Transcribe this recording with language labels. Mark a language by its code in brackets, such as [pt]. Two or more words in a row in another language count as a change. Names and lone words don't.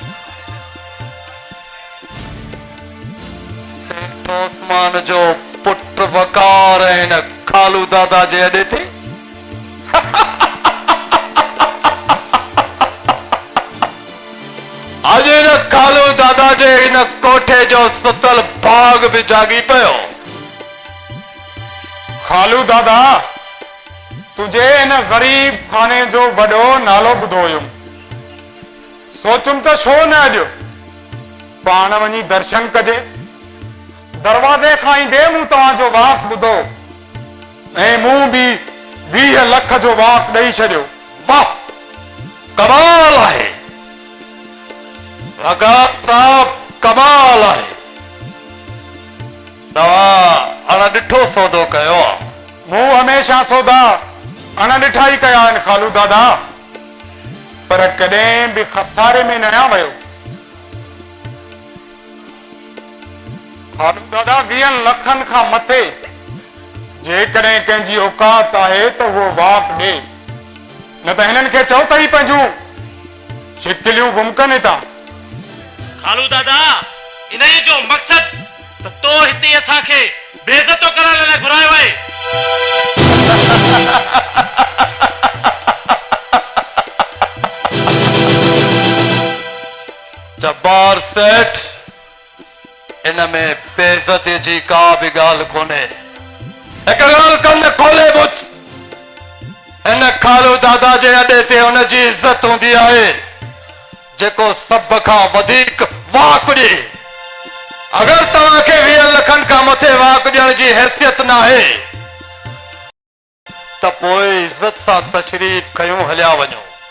[sd] सेठ ओस्मान जो पुट वकार इन कालू दादा जे अॾे ते अज इन कालू दादा जे इन कोठे जो सुतल बाग भी जागी पियो। खालू दादा तुझे इन गरीब खाने जो वॾो नालो ॿुधो हुयो सोचुम त छो न अॼु पाण वञी दर्शन कजे। दरवाज़े खां ईंदे मूं तव्हांजो वाक ॿुधो ऐं मूं बि 20 लख जो वाक ॾेई छॾियो। वाह कमाल आहे वकार साहब कमाल आहे। तव्हां अण ॾिठो सौदो कयो आहे? मूं हमेशा सौदा अणॾिठा ई कया आहिनि खालू दादा पर कॾहिं बि खसारे में न आहियां वियो। खालू दादा 20 लखनि खां मथे जेकॾहिं कंहिंजी औकात आहे त उहो वाक ॾे न त हिननि खे चओ त ई पंहिंजूं शिकिलियूं गुम कनि था। खालू दादा इन जो मकसद तो हिते असांखे बेइज्जतो करण लाइ घुरायो आहे। जब्बार सेठ इन में बेइज्जती जी का भी ॻाल्हि कोन्हे। हिकु ॻाल्हि कन खोले ॿुध इन कालू दादा जे अॾे ते हुन जी इज़त हूंदी आहे जेको सभ खां वधीक वाक ॾे। अगर तव्हांखे 20 लखनि खां मथे वाक ॾियण जी हैसियत न आहे त पोइ इज़त सां तशरीफ़ कयूं हलिया वञो।